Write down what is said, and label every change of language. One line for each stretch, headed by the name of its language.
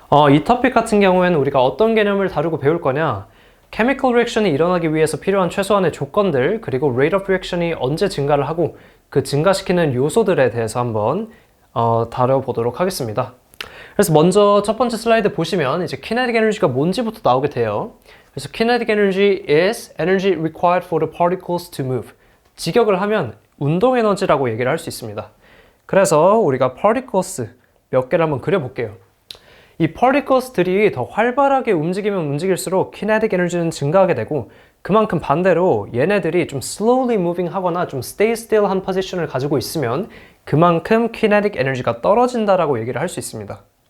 Korean: 이 토픽 같은 경우에는 우리가 어떤 개념을 다루고 배울 거냐, Chemical Reaction이 일어나기 위해서 필요한 최소한의 조건들, 그리고 Rate of Reaction이 언제 증가를 하고 그 증가시키는 요소들에 대해서 한번 다뤄보도록 하겠습니다. 그래서 먼저 첫 번째 슬라이드 보시면 이제 kinetic energy가 뭔지부터 나오게 돼요. 그래서
English: kinetic energy is energy required for the particles to move.
Korean: 직역을 하면 운동 에너지라고 얘기를 할 수 있습니다. 그래서 우리가 particles 몇 개를 한번 그려볼게요. 이 particles들이 더 활발하게 움직이면 움직일수록 kinetic energy는 증가하게 되고, 그만큼 반대로 얘네들이 좀 slowly moving 하거나 좀 stay still 한 포지션을 가지고 있으면 그만큼 kinetic energy가 떨어진다라고 얘기를 할 수 있습니다.